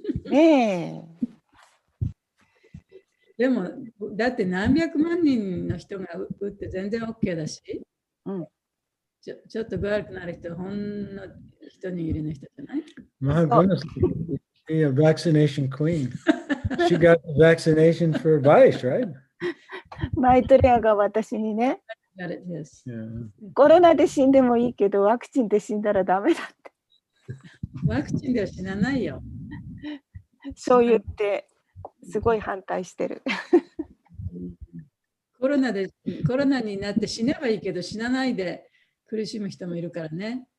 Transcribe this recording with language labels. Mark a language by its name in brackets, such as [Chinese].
[Japanese] ねえ。でも、だって何百万人の人が打って全然 OK だし、ちょっと具悪くなる人、ほんの一握りの人じゃない？ [English] My goodness, she's a vaccination queen. She got the vaccination for Vice, right? [Japanese] マイトリアが私にね、 [English] Yeah. [Japanese] コロナで死んでもいいけど、ワクチンで死んだらダメだって。ワクチンでは死なないよ。そう言って、すごい反対してる。コロナになって死ねばいいけど、死なないで苦しむ人もいるからね。